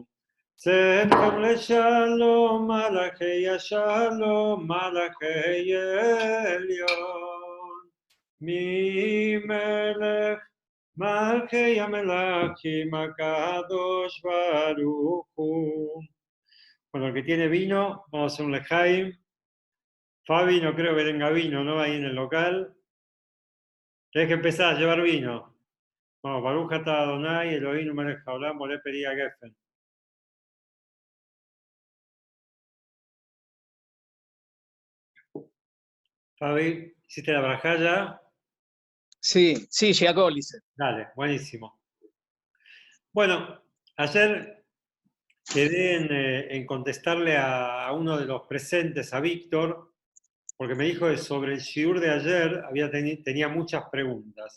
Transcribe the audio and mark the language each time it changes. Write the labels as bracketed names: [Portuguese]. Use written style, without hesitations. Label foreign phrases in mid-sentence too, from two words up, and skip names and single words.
[Hebrew] צאתכם לשלום מלאכי השלום מלאכי עליון. ממלך מלכי המלכים הקדוש ברוך הוא. [Spanish] Bueno, el que tiene vino, vamos a hacer un lejaim. Fabi, no creo que tenga vino, ¿no? Ahí en el local. Tienes que empezar a llevar vino. Vamos, [Hebrew] ברוך אתה אדוני אלוהים מלך העולם בורא פרי הגפן. [Spanish] Fabi, ¿hiciste la braja ya? Sí, sí, llegó, Lice. Dale, buenísimo. Bueno, ayer quedé en contestarle a uno de los presentes, a Víctor, porque me dijo que sobre el shiur de ayer tenía muchas preguntas.